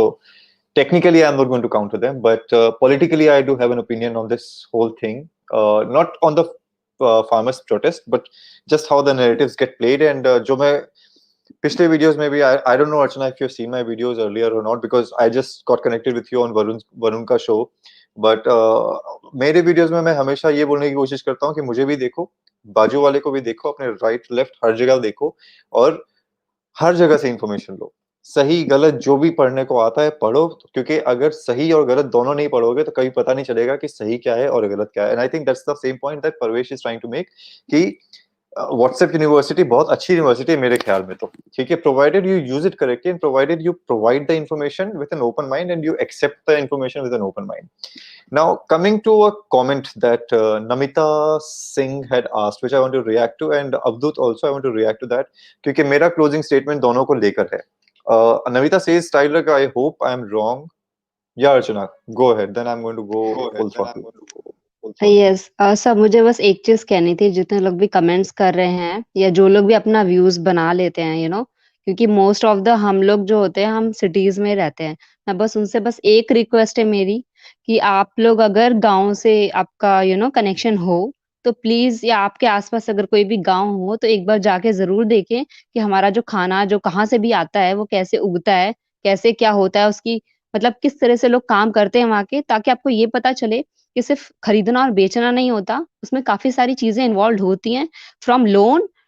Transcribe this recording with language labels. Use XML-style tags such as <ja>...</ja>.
<en>So technically, I'm not going to counter them, but politically, I do have an opinion on this whole thing. Not on the farmers' protest, but just how the narratives get played. And</en> <hi>जो मैं पिछले videos में भी</hi> <en>I don't know Archana if you've seen my videos earlier or not because I just got connected with you on Varun का show.</en> <hi>But मेरे videos में मैं हमेशा ये बोलने की कोशिश करता हूँ कि मुझे भी देखो, बाजू वाले को भी देखो, अपने right left हर जगह देखो और हर जगह से इंफॉर्मेशन लो। सही गलत जो भी पढ़ने को आता है पढ़ो क्योंकि अगर सही और गलत दोनों नहीं पढ़ोगे तो कभी पता नहीं चलेगा कि सही क्या है और गलत क्या है।</hi> <en>and I think that's the same point that Parvesh is trying to make कि WhatsApp university</en> <hi>बहुत अच्छी यूनिवर्सिटी है मेरे ख्याल में तो, ठीक है,</hi> <en>Provided you use it correctly and provided you provide the information with an open mind and you accept the information with an open mind. Now, coming to a comment that Namita Singh had asked, which I want to react to, and Avdut also, I want to react to that,</en> <hi>क्योंकि मेरा closing statement दोनों को लेकर है.</hi> <en>Namita says, Tyler, I hope I am wrong. Yeah, Archana, go ahead. Then I'm going to go full throttle.</en> <hi>Yes सब मुझे बस एक चीज कहनी थी, जितने लोग भी कमेंट्स कर रहे हैं या जो लोग भी अपना व्यूज बना लेते हैं क्योंकि</hi> <en>most of the</en> <hi>हम लोग जो होते हैं हम सिटीज में रहते हैं। मैं बस उनसे बस एक रिक्वेस्ट है मेरी कि आप लोग अगर गांव से आपका कनेक्शन हो तो प्लीज, या आपके आसपास अगर कोई भी गांव हो तो एक बार जाके जरूर देखें कि हमारा जो खाना जो कहाँ से भी आता है वो कैसे उगता है, कैसे क्या होता है उसकी, मतलब किस तरह से लोग काम करते हैं वहाँ के, ताकि आपको ये पता चले कि सिर्फ खरीदना और बेचना नहीं होता, उसमें काफ़ी सारी चीज़ें इन्वॉल्व्ड होती हैं, फ्रॉम लोन</hi>